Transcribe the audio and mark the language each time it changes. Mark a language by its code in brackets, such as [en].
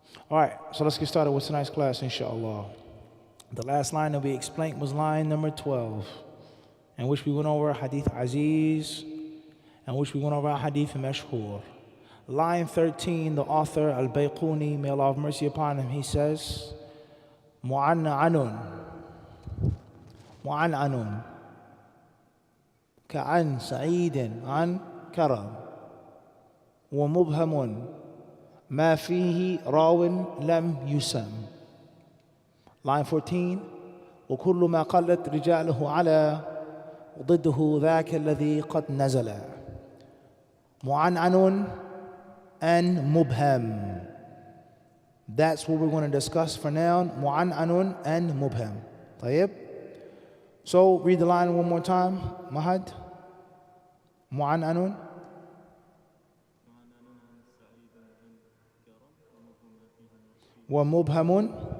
[en] All right, so let's get started with tonight's class, inshallah. The last line that we explained was line number 12, in which we went over Hadith Aziz, in which we went over Hadith Mashhur. Line 13, the author, Al-Bayquni, may Allah have mercy upon him, he says, [ar] معنعن معنعن كعن سعيد عن كرم ومبهم ما فيه راو لم يسم. [en] Line 14 [ar] وكل ما قلت رجاله على وضده ذاك الذي قد نزل. [en] معنعن and mubham. That's what we're going to discuss for now. معنعن and mubham. [ar] طيب. [en] So read the line one more time. [ar] Mahad. معنعن ومبهم.